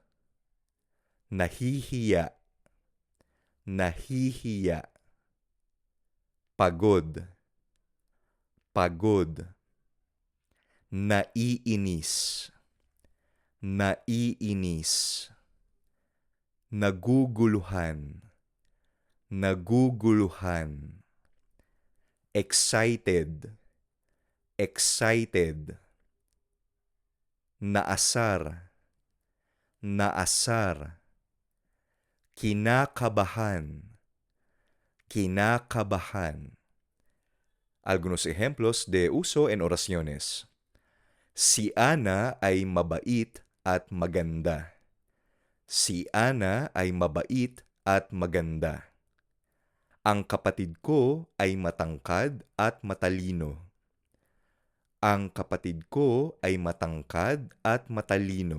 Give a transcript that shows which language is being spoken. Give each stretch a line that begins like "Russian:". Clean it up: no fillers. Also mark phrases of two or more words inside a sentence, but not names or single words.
Filipino: nahihiya, nahihiya, pagod, pagod, naiinis, naiinis, naguguluhan, naguguluhan,
English: excited, excited,
Filipino: naasar, naasar, kinakabahan, kinakabahan.
Spanish: Algunos ejemplos de uso en oraciones.
Filipino: Si Ana ay mabait at maganda. Si Ana ay mabait at maganda. Ang kapatid ko ay matangkad at matalino. Ang kapatid ko ay matangkad at matalino.